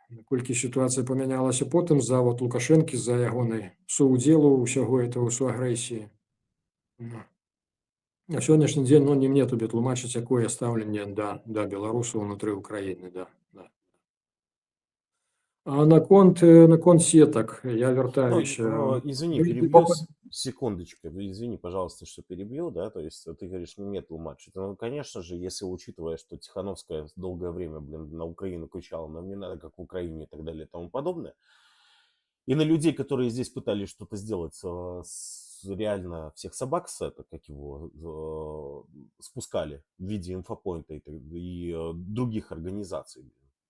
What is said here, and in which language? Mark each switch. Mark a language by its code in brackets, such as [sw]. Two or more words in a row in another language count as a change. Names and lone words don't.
[be] За вот Лукашэнкі, за ягонай суўдзелу ўсяго этого суагрэсіі. На сённяшні дзень, не мне табе тлумачыць, якое стаўленне да беларусаў унутры Украіны, да. А наконт сеток, я вертаюся. [ru] Извини, перебью, секундочку, извини, пожалуйста, что перебью, да, то есть ты говоришь, нет тлумачить. Конечно же, если учитывая, что Тихановская долгое время, на Украину кричала, нам не надо, как в Украине и так далее и тому подобное, и на людей, которые здесь пытались что-то сделать, реально всех собак спускали в виде инфопоинта и других организаций.